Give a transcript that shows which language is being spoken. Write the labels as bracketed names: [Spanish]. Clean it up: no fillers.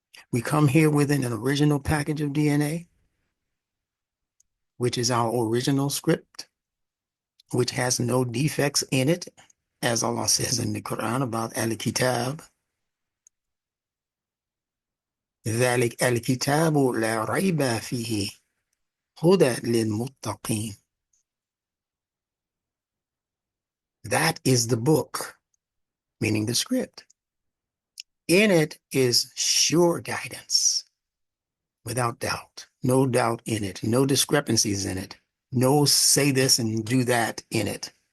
[English] We come here with an original package of DNA, which is our original script, which has no defects in it, as Allah says in the Quran about Al-Kitab. [Arabic] ذلك الكتاب لا ريب فيه هدى للمتقين. [English] That is the book, meaning the script. In it is sure guidance, without doubt. No doubt in it. No discrepancies in it. No say this and do that in it.